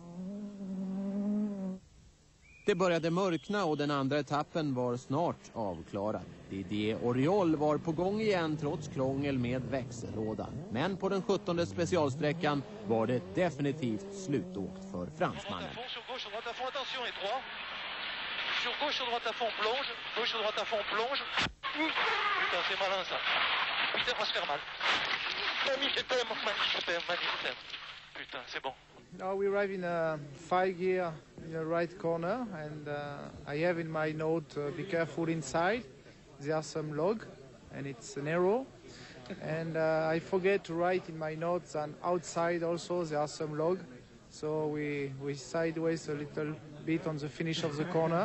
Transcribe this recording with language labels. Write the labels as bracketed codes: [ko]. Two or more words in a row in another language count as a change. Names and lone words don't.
[sv] Det började mörkna och den andra etappen var snart avklarad. Didier Oriol var på gång igen trots krångel med växellådan. Men på den 17:e specialsträckan var det definitivt slutåkt för fransmannen. [fr] Sur gauche, sur droite à fond, plonge. Gauche, sur droite à fond, plonge. Putain, c'est malin ça. Putain, va se faire mal. Mamie, je t'aime, mamie, je t'aime, mamie, je t'aime. Putain, c'est bon. [en] Now we arrive in a 5-gear in the right corner, and I have in my note, be careful inside. There are some log, and it's an arrow. And I forget to write in my notes, and outside also there are some log. So we sideways a little bit on the finish of the corner.